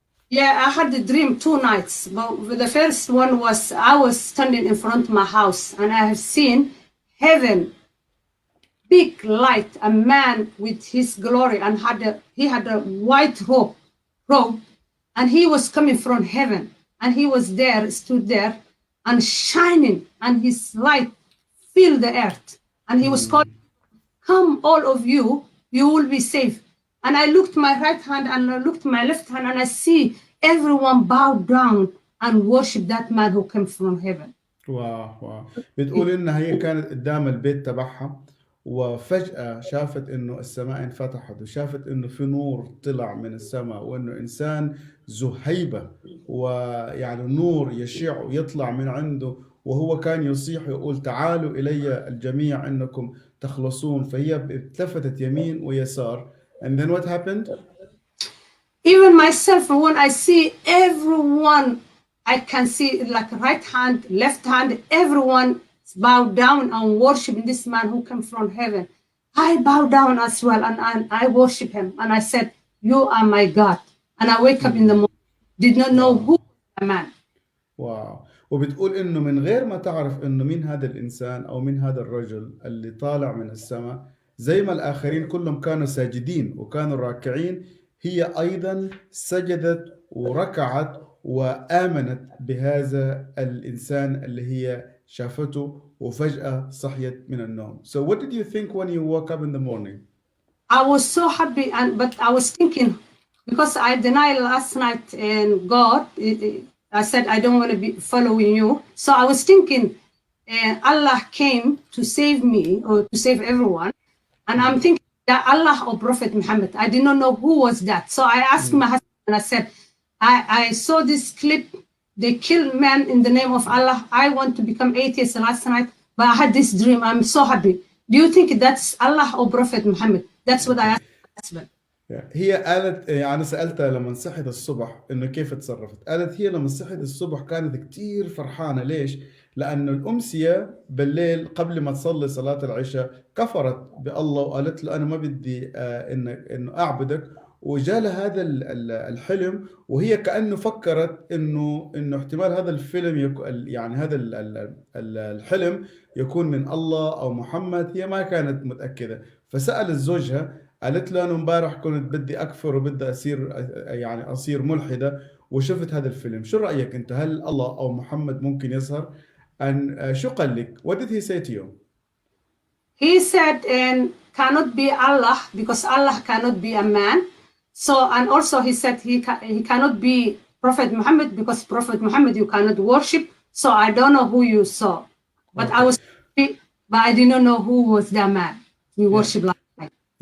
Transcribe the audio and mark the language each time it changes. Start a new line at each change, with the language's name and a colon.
English: Yeah, I had the dream 2 nights. But the first one was I was standing in front of my house, and I have seen heaven, big light, a man with his glory, and he had a white robe, and he was coming from heaven, and he was there, stood there, and shining, and his light filled the earth, and he was calling, "Come, all of you, you will be safe." And I looked my right hand and I looked my left hand, and I see everyone bow down and worship that man who came from heaven.
Arabic: واو. بتقول انها هي كانت قدام البيت تبعها، وفجأة شافت انه السماء انفتحت، وشافت انه في نور طلع من السماء، وانه انسان ذو هيبة، ويعني نور يشع ويطلع من عنده، وهو كان يصيح ويقول تعالوا الي الجميع انكم تخلصون. فهي التفتت يمين ويسار.
English: And then what happened? Even myself, when I see everyone, I can see like right hand, left hand, everyone bow down and worship this man who came from heaven. I bow down as well, and I worship him. And I said, "You are my God." And I wake up in the morning, did not know who was the man.
Arabic: واو. وبتقول انه من غير ما تعرف انه مين هذا الانسان او مين هذا الرجل اللي طالع من السماء، زي ما الاخرين كلهم كانوا ساجدين وكانوا راكعين، هي ايضا سجدت وركعت وامنت بهذا الانسان اللي هي شافته، وفجأة صحيت من النوم.
English: So what did you think when you woke up in the morning? I was so happy, but I was thinking, because I denied last night in God, I said I don't want to be following you. So I was thinking, Allah came to save me or to save everyone, and I'm thinking that Allah or Prophet Muhammad. I did not know who was that. So I asked my husband, and I said, I saw this clip. They killed men in the name of Allah. I want to become atheist last night, but I had this dream. I'm so happy. Do you think that's Allah or Prophet Muhammad? That's what I asked my husband.
Arabic: هي قالت، يعني سألتها لما صحت الصبح إنه كيف تصرفت. قالت هي لما صحت الصبح كانت كتير فرحانة. ليش؟ لأنه الأمسية بالليل قبل ما تصلي صلاة العشاء كفرت بالله وقالت له أنا ما بدي إنه أعبدك، وجاء لها هذا الحلم، وهي كأنه فكرت إنه احتمال هذا الفيلم يعني هذا الحلم يكون من الله أو محمد. هي ما كانت متأكدة، فسألت زوجها، قالت له أنا امبارح كنت بدي أكفر وبدي أصير ملحدة، وشفت هذا الفيلم. شو رأيك أنت؟ هل الله أو محمد ممكن يظهر؟ شو قال لك؟
English: What did he say to you? He said, cannot be Allah, because Allah cannot be a man. So, and also he said he cannot be Prophet Muhammad, because Prophet Muhammad you cannot worship. So I don't know who you saw, but I was happy, but I did not know who was that man we worship last night.